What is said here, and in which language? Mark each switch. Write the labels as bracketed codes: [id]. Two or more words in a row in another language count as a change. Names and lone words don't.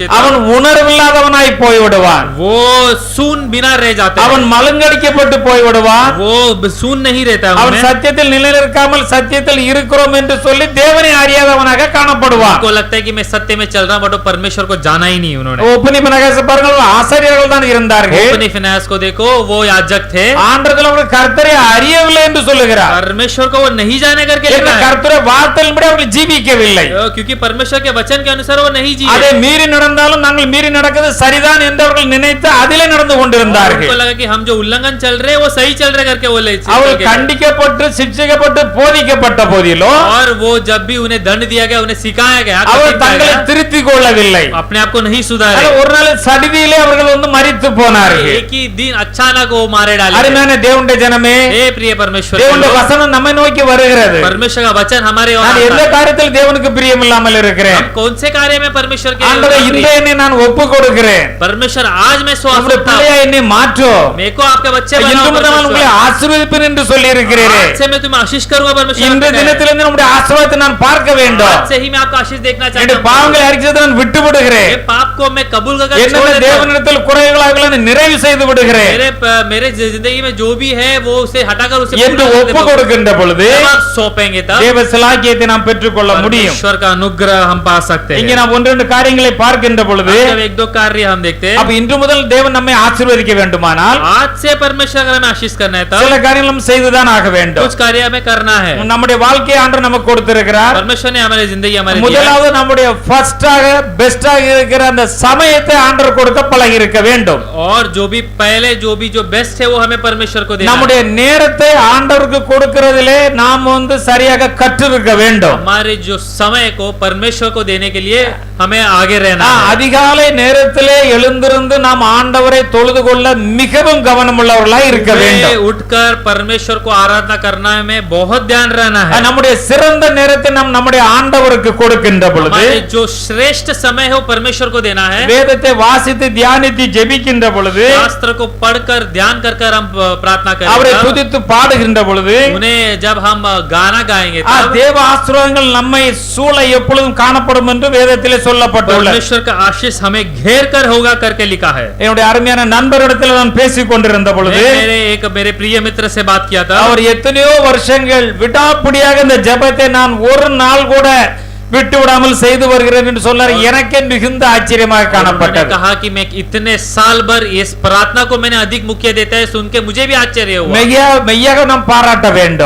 [ta] அவன் உணர்வில்லாதவனாய் போய்விடுவான். [hi] वो सुन बिना रह जाते [ta] அவன் மழுங்கடிக்கப்பட்டு போய்விடுவான். [hi] वो सुन नहीं रहता। [ta] அவன் சத்தியத்தில் நிலைநிற்காமல் சத்தியத்தில் இருக்கிறோம் என்று சொல்லி தேவனை அறியாதவனாக காணப்படுவான். [hi] उनको लगता है कि मैं सत्य में चल रहा हूं, बट वो परमेश्वर को जाना ही नहीं उन्होंने। [ta] ஒப்புனி பினகாசை பாருங்கள், ஆசாரியர்கள் தான் இருந்தார்கள். [hi] ओपनी फिनेस को देखो, वो याजक थे। [ta] ஆண்டவர்கள் அவர்கள் கர்த்தரை அறியவில்லை என்று சொல்லுகிறார். [hi] परमेश्वर को वो नहीं जाने करके [ta] ஏன்னா [hi] लिखा है, [ta] கர்த்தருடைய வார்த்தையின்படி அவர்கள் ஜீவிக்கவில்லை. [hi] क्योंकि परमेश्वर के वचन के अनुसार वो नहीं जिए। [ta] அதை மீறி நடந்தாலும் நாங்கள் மீறி நடக்கிறது சரிதான் என்று அவர்கள் நினைத்து அதிலே நடந்து கொண்டிருந்தார்கள். [hi] उनको लगा कि हम जो उल्लंघन चल रहे हैं वो सही चल रहे करके वो [ta] அவர்கள் கண்டிக்கப்பட்டு சிட்சிக்கப்பட்டு போதிக்கப்பட்ட போதிலும் [hi] और वो जब भी उन्हें दंड दिया गया, उन्हें सिखाया गया, [ta] அவர் தங்களை திருத்திக் கொள்ளவில்லை. [hi] अपने आप को नहीं सुधारे। [ta] ஒரு நாள் சடிதியிலே அவர்கள் மரித்து போனார்கள். [hi] एक ही दिन अचानक वो मारे डाले। [ta] அருமையான தேவனுடைய ஜனமே, [hi] हे प्रिय परमेश्वर, [ta] தேவனுடைய வசனம் நம்மை நோக்கி வருகிறது. [hi] परमेश्वर का वचन हमारे ओर [ta] நான் [hi] आता [ta] எந்த [hi] है। [ta] காரியத்தில் தேவனுக்கு பிரியமில்லாமல் இருக்கிறேன்? [hi] हम कौन से कार्य में परमेश्वर के [ta] ஆண்டவரே, இந்த என்னை நான் ஒப்பு கொடுக்கிறேன். [hi] परमेश्वर आज मैं सौंप [ta] உம்முடைய [hi] देता हूं, [ta] பிள்ளையா என்னை மாற்றும். [hi] मेरे को आपके बच्चे [ta] இன்று [hi] बनाओ [ta] முதல் நான் உங்களை [hi] परमेश्वर। [ta] ஆசீர்வதிப்பேன் என்று சொல்லி இருக்கிறீரே. [hi] आज से मैं तुम्हें आशीष करूंगा परमेश्वर। [ta] இந்த தினத்திலிருந்து நம்முடைய ஆசீர்வாதத்தை நான் பார்க்க வேண்டும். [hi] आज से ही मैं आपका आशीष देखना चाहता [ta] என்னுடைய [hi] हूं। [ta] பாவங்களை அறிக்கையை நான் விட்டு விடுகிறேன். [hi] ये पाप को मैं कबूल करके छोड़ [ta] என்னென்ன [hi] देता हूं। [ta] தேவனிடத்தில் குறைகளாக நிறைவு செய்து விடுகிறேன் [hi] मेरे जिंदगी में जो भी है वो उसे हटाकर उसे [ta] என்று [hi] पूरा कर [ta] ஒப்பு [hi] देता हूं। [ta] கொடுக்கின்ற பொழுது [hi] जब आप सौंपेंगे तब [ta] தேவ சிலாக்கியத்தை நாம் பெற்றுக்கொள்ள முடியும். [hi] परमेश्वर का अनुग्रह हम पा सकते [ta] இங்கே [hi] हैं। [ta] நாம் ஒன்று ரெண்டு காரியங்களை பார்க்கின்ற பொழுது [hi] जब एक दो कार्य हम देखते हैं, [ta] அப்ப இன்று முதல் தேவன் நம்மை ஆசீர்வதிக்க வேண்டுமானால் [hi] आज से परमेश्वर अगर हमें आशीष करना है [ta] சில [hi] तब [ta] காரியங்கள் நாம் செய்துதான் ஆக வேண்டும். [hi] कुछ कार्य हमें करना है। [ta] நம்முடைய வாழ்க்கையை ஆண்டவர் நமக்கு கொடுத்திருக்கிறார். [hi] परमेश्वर ने हमारी जिंदगी हमारे दिया है। [ta] முதலாவது நம்முடைய ஃபர்ஸ்டாக பெஸ்டாக இருக்கிற அந்த சமயத்தை ஆண்டவர் கொடுக்க பழகி இருக்க வேண்டும். [hi] और जो बेस्ट है वो हमें परमेश्वर को देना है। [ta] நம்முடைய நேரத்தை ஆண்டவருக்கு கொடுக்கிறதிலே நாம் சரியாக கற்றிருக்க வேண்டும். [hi] हमारे जो समय को परमेश्वर को देने के लिए हमें आगे रहना है। [ta] அதிகாலை நேரத்திலே எழுந்திருந்து நாம் ஆண்டவரை தொழுது கொள்ள மிகவும் கவனமுள்ளவர்களாய் இருக்க வேண்டும். [hi] उठकर परमेश्वर को आराधना करना में बहुत ध्यान रहना है। [ta] நம்முடைய சிறந்த நேரத்தை நாம் நம்முடைய ஆண்டவருக்கு கொடுக்கின்ற பொழுது [hi] हमारे जो श्रेष्ठ समय है वो परमेश्वर को देना है। [ta] வேதத்தை வாசித்து தியானித்து ஜெபிக்கின்ற பொழுது [hi] शास्त्र को पढ़कर ध्यान कर हम प्रार्थना [ta] அவரை [hi] करेंगे, [ta] துதித்து பாடுகின்ற பொழுது [hi] उन्हें जब हम गाना गाएंगे तब [ta] தேவ ஆசீர்வாதங்கள் நம்மை சூழ எப்பொழுதும் காணப்படும் என்று வேதத்திலே சொல்லப்பட்டுள்ளது. [hi] परमेश्वर का आशीष हमें घेर कर होगा करके लिखा है। [ta] என்னுடைய அருமையான நண்பரிடத்தில் நான் பேசிக் கொண்டிருந்த பொழுது [hi] मेरे प्रिय मित्र से बात किया था। [ta] அவர் எத்தனையோ வருஷங்கள் விடாப்பிடியாக இந்த ஜெபத்தை நான் ஒரு நாள் கூட விட்டு விடாமல் செய்து வருகிறேன் என்று சொன்னார். எனக்கே மிகுந்த ஆச்சரியமாக காணப்பட்டது. [hi] कहा कि मैं इतने साल भर इस प्रार्थना को मैंने अधिक मुख्य देता है, सुन के मुझे भी आश्चर्य हुआ। [ta] மெய்யாக நாம் பாராட்ட வேண்டும்.